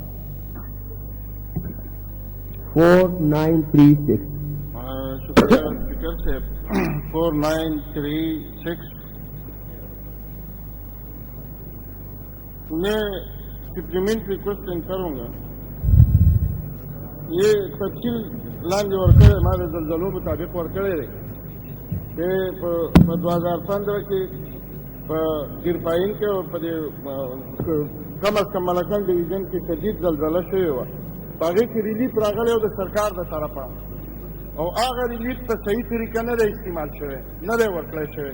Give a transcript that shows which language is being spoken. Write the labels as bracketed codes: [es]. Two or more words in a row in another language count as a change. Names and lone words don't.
[ur] 4936. شکریہ اسپیکر سے. 4936 میں [en] supplementary question [ur] کروں گا. یہ تفصیل [ps] لاندې ورکړی ما د زلزلو مطابق ورکړی دی چې په 2015 کې په ګیرپاین کې او په کم از کم ملکان ډویژن کې شدید زلزله شوې وه. په هغې کې ریلیف راغلی و د سرکار د طرفه، او هغه ریلیف په صحیح طریقه نه دی استعمال شوی، نه دی ورکړی شوی.